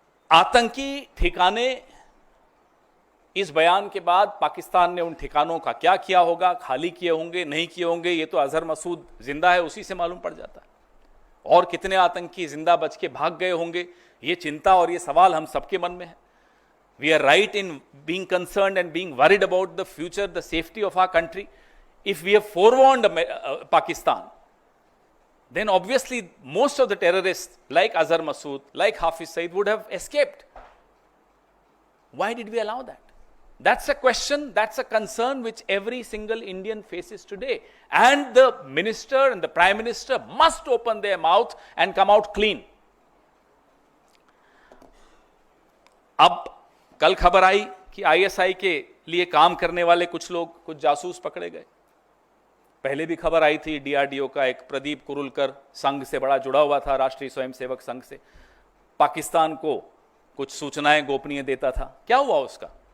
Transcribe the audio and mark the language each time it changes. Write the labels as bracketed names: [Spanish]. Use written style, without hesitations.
[Hindi] आतंकी ठिकाने, इस बयान के बाद पाकिस्तान ने उन ठिकानों का क्या किया होगा, खाली किए होंगे, नहीं किए होंगे, ये तो अजहर मसूद जिंदा है उसी से मालूम पड़ जाता है। और कितने आतंकी जिंदा बच के भाग गए होंगे, ये चिंता और ये सवाल हम सबके मन में है। [English] We are right in being concerned and being worried about the future, the safety of our country. If we have forewarned Pakistan, then obviously most of the terrorists like Azhar Masood, like Hafiz Saeed would have escaped. Why did we allow that? That's a question, that's a concern which every single Indian faces today. And the minister and the prime minister must open their mouth and come out clean. [Hindi] अब कल खबर आई कि ISI के लिए काम करने वाले कुछ लोग, कुछ जासूस पकड़े गए। पहले भी खबर आई थी, DRDO का एक प्रदीप कुरुलकर संघ से बड़ा जुड़ा हुआ था, राष्ट्रीय स्वयंसेवक संघ से, पाकिस्तान को कुछ सूचनाएं गोपनीय देता था। क्या हुआ उसका?